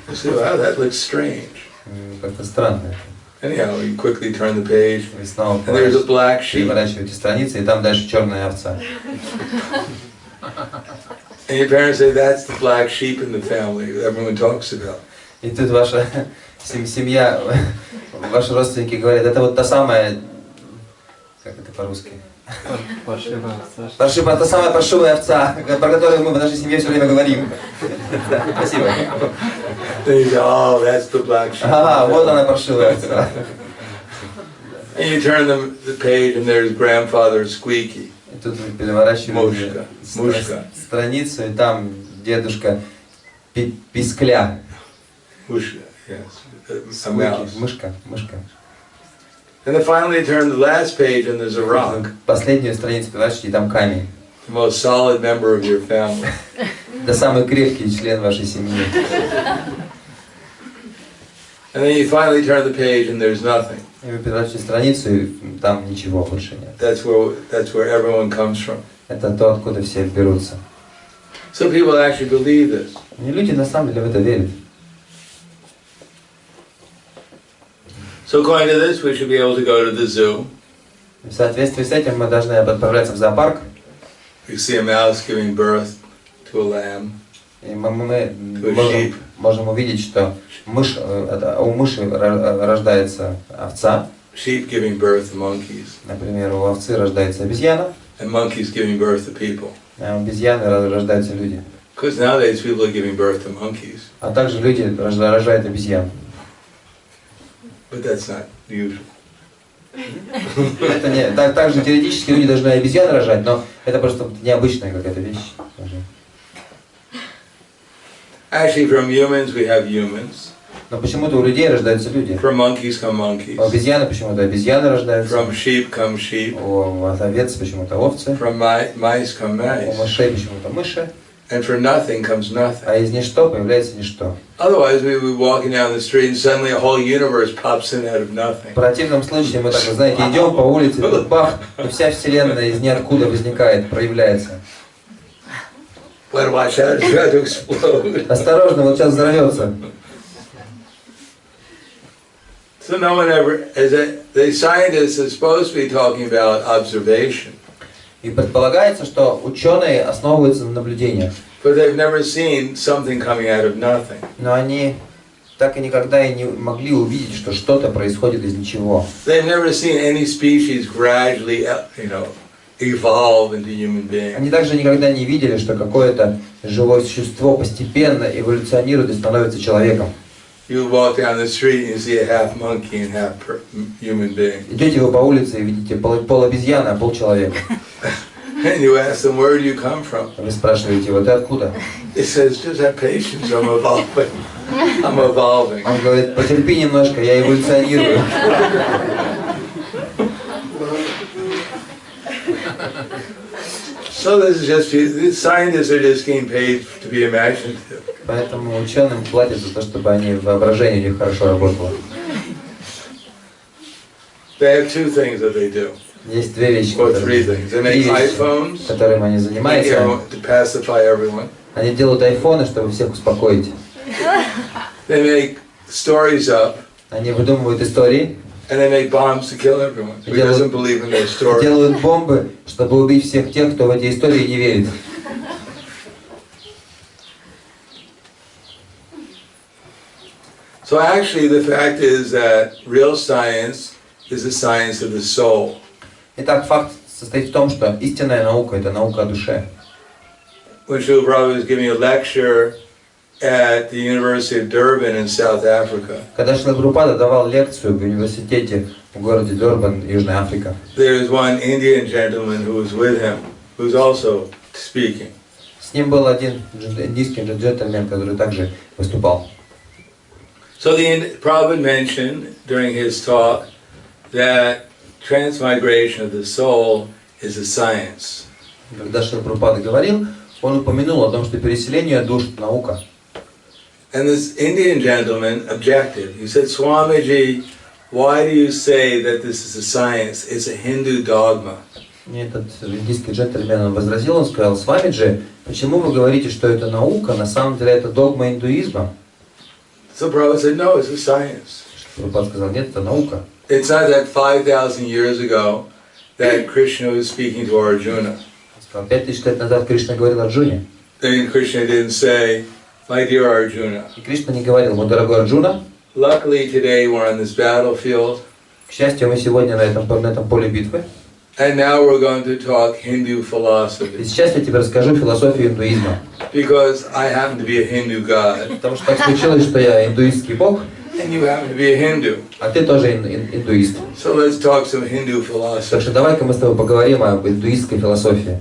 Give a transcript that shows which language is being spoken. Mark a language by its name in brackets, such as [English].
[English] I say, wow, that looks strange. [Russian] Как-то странно. [English] Anyhow, you quickly turn the page. [Russian] Вы снова [English] And there's a black sheep. [Russian] переворачиваете страницы, и там дальше черная овца. [English] And your parents say, that's the black sheep in the family that everyone talks about. [Russian] И тут ваша семья, ваши родственники говорят, это вот та самая, как это по-русски? Паршивая, та самая паршивая овца, про которую мы в нашей семье все время говорим. Спасибо. [English] They say, oh, that's the black sheep. [Russian] Ага, вот она паршивая овца. [English] And you turn the page and there's grandfather Squeaky. [Russian] И тут вы переворачиваете Мушка. страницу, и там дедушка Пискля. [English] Мушка, yes. A mouse. [Russian] Мышка. [English] And then finally you turn the last page and there's a rock. [Russian] Последнюю страницу переворачиваете, и там камень. [English] The most solid member of your family. [Russian] Это самый крепкий член вашей семьи. [English] And then you finally turn the page and there's nothing. [Russian] И вы переворачиваете страницу, и там ничего больше нет. [English] That's where everyone comes from. [Russian] Это то, откуда все берутся. [English] So people actually believe this. [Russian] И люди на самом деле в это верят. [English] So according to this, we should be able to go to the zoo. [Russian] В соответствии с этим мы должны отправляться в зоопарк. [English] You see a mouse giving birth to a lamb. [Russian] И мы можем увидеть, что у мыши рождается овца. [English] Sheep giving birth to monkeys. [Russian] Например, у овцы рождается обезьяна. [English] And monkeys giving birth to people. [Russian] А у обезьяны рождаются люди. [English] Because nowadays people are giving birth to monkeys. [Russian] А также люди рождают обезьян. [English] But that's not usual. [Russian] Это не, также теоретически люди должны обезьян рожать, но это просто необычная какая-то вещь. [English] Actually, from humans we have humans. [Russian] Но почему-то у людей рождаются люди. [English] From monkeys come monkeys. [Russian] У обезьяны почему-то обезьяны рождаются. [English] From sheep come sheep. [Russian] У овец почему-то овцы. [English] From mice come mice. [Russian] У мышей почему-то мыши. [English] And from nothing comes nothing. [Russian] А из ничто появляется ничто. [English] Otherwise we would be walking down the street and suddenly a whole universe pops in out of nothing. [Russian] В противном случае мы так, знаете, идем по улице, и бах, и вся вселенная из ниоткуда возникает, проявляется. [English] Better watch out, it's about to explode. [Russian] Осторожно, вот сейчас взорвется. [English] So no one ever, the scientists are supposed to be talking about observation. [Russian] И предполагается, что ученые основываются на наблюдениях. [English] But they've never seen something coming out of nothing. [Russian] Но они так и никогда и не могли увидеть, что что-то происходит из ничего. [English] They've never seen any species gradually, evolve into human beings. [Russian] Они также никогда не видели, что какое-то живое существо постепенно эволюционирует и становится человеком. [English] You walk down the street and you see a half monkey and half human being. [Russian] Идете вы по улице и видите пол обезьяны, а пол человека. [English] And you ask them, where do you come from? [Russian] Вы спрашиваете, вот ты откуда? [English] It says, just have patience, I'm evolving. I'm evolving. [Russian] Он говорит, потерпи немножко, я эволюционирую. [English] So this is just, the scientists are just getting paid to be imaginative. [Russian] Поэтому ученым платят за то, чтобы они воображение у них хорошо работало. [English] They have two things that they do. [Russian] Есть две вещи, [English] Or three things. They make iPhones [Russian] которыми они занимаются. [English] to pacify everyone. [Russian] Они делают айфоны, чтобы всех успокоить. [English] They make stories up. [Russian] Они выдумывают истории. [English] And they make bombs to kill everyone who doesn't believe in their story. [Russian] Делают бомбы, чтобы убить всех тех, кто в эти истории не верит. [English] So actually the fact is that real science is the science of the soul. [Russian] Итак, факт состоит в том, что истинная наука – это наука о душе. [English] When Srila Prabhupada was giving a lecture at the University of Durban in South Africa, [Russian] Когда Шрила Прабхупада давал лекцию в университете в городе Дурбан, Южная Африка, [English] there was one Indian gentleman who was with him, who was also speaking. [Russian] с ним был один индийский джентльмен, который также выступал. [English] So the Prabhupada mentioned during his talk that transmigration of the soul is a science. [Russian] Когда Шрила Прабхупада говорил, он упомянул о том, что переселение душ – наука. [English] And this Indian gentleman objected. He said, Swamiji, why do you say that this is a science? It's a Hindu dogma. [Russian] И этот индийский джентльмен возразил, он сказал: Свамиджи, почему вы говорите, что это наука, на самом деле это догма индуизма? [English] So Prabhupada said, no, it's a science. [Russian] Прабхупада сказал: нет, это наука. [English] It's not that 5,000 years ago that Krishna was speaking to Arjuna. [Russian] 5000 лет назад Кришна говорил Арджуне. [English] Then Krishna didn't say, my dear Arjuna. [Russian] И Кришна не говорил: мой дорогой Арджуна, [English] Luckily today we're on this battlefield. [Russian] к счастью, мы сегодня на этом поле битвы. [English] And now we're going to talk Hindu [Russian] И [English] philosophy. [Russian] сейчас я тебе расскажу философию индуизма. [English] Because I happen to be a Hindu god. [Russian] Потому что так случилось, что я индуистский бог, [English] And you happen to be a Hindu. [Russian] а ты тоже индуист. [English] So let's talk some Hindu [Russian] Так [English] philosophy. [Russian] что давай-ка мы с тобой поговорим об индуистской философии.